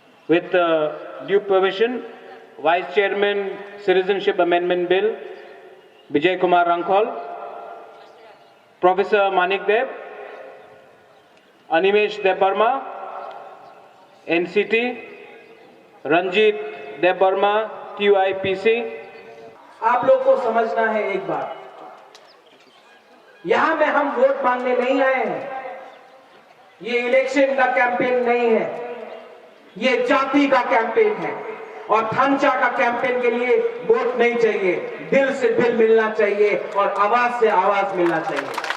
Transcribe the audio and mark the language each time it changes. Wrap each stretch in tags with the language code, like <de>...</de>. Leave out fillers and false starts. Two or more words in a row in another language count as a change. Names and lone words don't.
<en>With due permission, Vice Chairman, Citizenship Amendment Bill, Vijay Kumar Rankhol, Professor Manik Deb, Animesh Debarma, NCT, Ranjit Debarma, TUIPC।</en> <hi>आप लोग को समझना है एक बात, यहां में हम वोट मांगने नहीं आए हैं। ये इलेक्शन का कैंपेन नहीं है, ये जाति का कैंपेन है। और थांचा का कैंपेन के लिए वोट नहीं चाहिए, दिल से दिल मिलना चाहिए और आवाज से आवाज मिलना चाहिए।</hi>